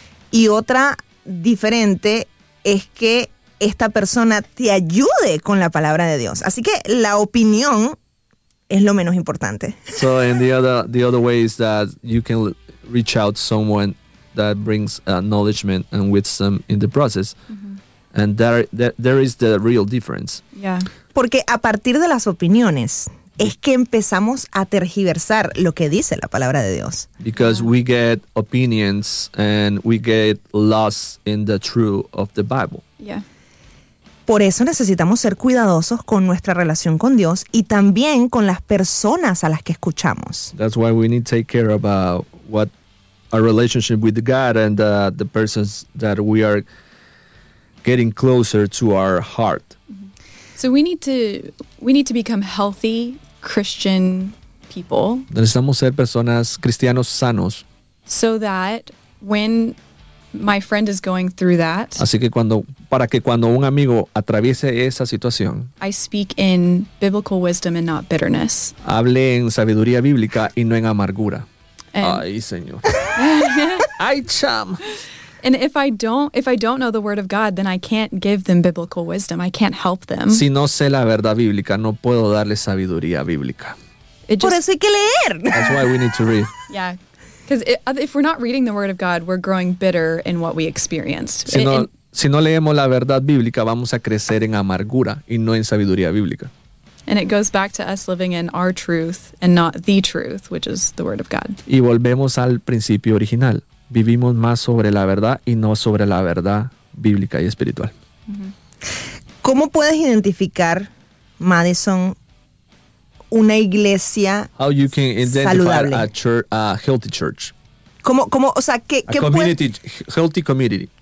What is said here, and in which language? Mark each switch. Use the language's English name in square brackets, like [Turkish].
[Spanish] Y otra diferente es que esta persona te ayude con la palabra de Dios. Así que la opinión es lo menos importante. [English] So, and the other way is that you can reach out to someone that brings knowledge and wisdom in the process. Mm-hmm. And there is the real difference. Yeah. [Spanish] Porque a partir de las opiniones es que empezamos a tergiversar lo que dice la palabra de Dios. [English] Because we get opinions and we get lost in the truth of the Bible. Yeah. [Spanish] Por eso necesitamos ser cuidadosos con nuestra relación con Dios y también con las personas a las que escuchamos. [English] That's why we need to take care about what our relationship with God and the persons that we are getting closer to our heart. So we need to become healthy Christian people. [Spanish] Necesitamos ser personas cristianos sanos. [English] So that when my friend is going through that. [Spanish] Así que cuando un amigo atraviese esa situación. [English] I speak in biblical wisdom and not bitterness. [Spanish] Hable en sabiduría bíblica y no en amargura. Ay, Señor. Ay, cham. [English] And if I don't know the word of God, then I can't give them biblical wisdom. I can't help them. [Spanish] Si no sé la verdad bíblica, no puedo darle sabiduría bíblica. Por eso hay que leer. [English] That's why we need to read. Yeah. Because if we're not reading the word of God, we're growing bitter in what we experienced. [Spanish] Si no leemos la verdad bíblica, vamos a crecer en amargura y no en sabiduría bíblica. [English] And it goes back to us living in our truth and not the truth, which is the word of God. [Spanish] Y volvemos al principio original. Vivimos más sobre la verdad y no sobre la verdad bíblica y espiritual. ¿Cómo puedes identificar, Madison, una iglesia saludable? [English] How you can identify [Spanish] saludable? [English] A church, a healthy church. [Spanish] ¿Cómo, o sea, qué [English] community, healthy community.